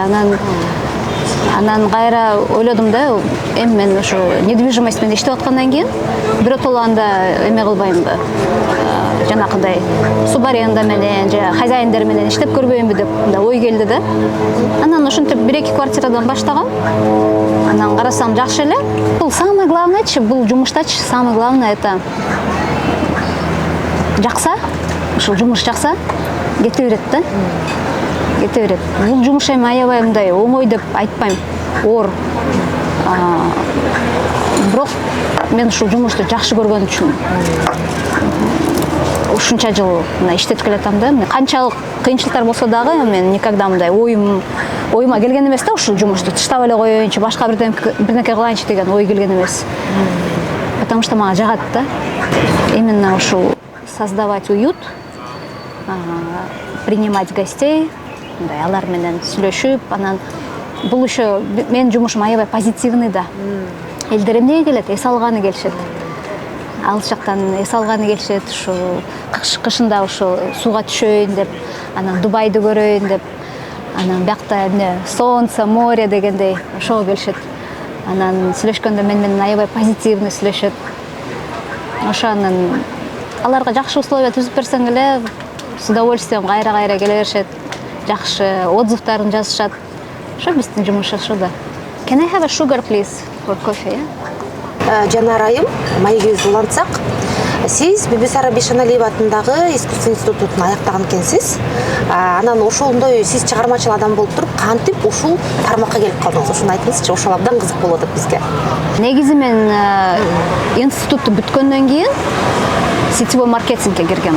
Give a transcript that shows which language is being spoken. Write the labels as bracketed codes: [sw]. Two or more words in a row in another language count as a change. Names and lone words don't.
[ky] Анан кайра ойлодум да, эми мен ошо недвижимость менен иштеп аткандан кийин биротоло анда эме кылбаймбы, жанакындай суб аренда менен же хозяиндер менен иштеп көрбөймүнбү деп мындай ой келди да. Анан ошентип 1-2 квартирадан баштагам. Анан карасам жакшы эле. Бул [ru] самое главныйчы, [ky] бул жумуштачы [ru] самое главное это [ky] жакса, ушул жумуш жакса кете берет да. Кете берет. Бул жумуш эми аябай мындай оңой деп айтпайм. Оор. бирок мен ушул жумушту жакшы көргөн үчүн ушунча жыл мына иштетип келатам да. Канчалык кыйынчылыктар болсо дагы мен никогда мындай оюма келген эмес да, ушул жумушту таштап эле коеюнчу, башка бирнеке кылайынчы деген ой келген эмес. [ru] Потому что [ky] мага жагат да. [ru] Именно ушул создавать уют, принимать гостей, [ky] мындай алар менен сүйлөшүп, анан бул еще менин жумушум аябай позитивный да. Элдер эмнеге келет? Эс алганы келишет. Алыс жактан эс алганы келишет, ушу кышында ушу сууга түшөйүн деп, анан Дубайды көрөйүн деп, анан биякта эмне [ru] солнце, море [ky] дегендей ошого келишет. Анан сүйлөшкөндө менен аябай позитивный сүйлөшөт. Ошонун аларга жакшы условия түзүп берсең эле [ru] с удовольствием [ky] кайра келе беришет. Жакшы отзывдарын жазышат. Ошо биздин жумуш ошо да. [en] Can I have a sugar please for coffee? [ky] Жанар айым, маегибизди улантсак, сиз Бибисара Бишаналиева атындагы искусство институтун аяктаган экенсиз. Анан ошондой сиз чыгармачыл адам болуп туруп, кантип ушул тармакка келип калдыңыз? Ошону айтыңызчы, ошол абдан кызык болуп атат бизге. Негизи мен институтту бүткөндөн кийин сетевой маркетингке киргем.